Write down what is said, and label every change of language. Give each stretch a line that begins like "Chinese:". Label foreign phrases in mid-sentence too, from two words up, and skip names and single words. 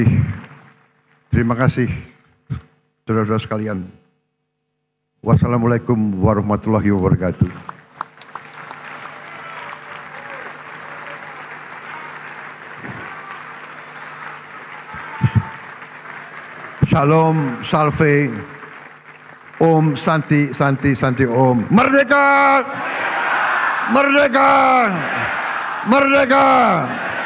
Indonesian: Terima kasih, saudara-saudara sekalian.
Arabic: Wassalamualaikum warahmatullahi wabarakatuh. Shalom,
Sanskrit: salve, Om, Santi, Santi, Santi, Om.
Indonesian: Merdeka! Merdeka! Merdeka!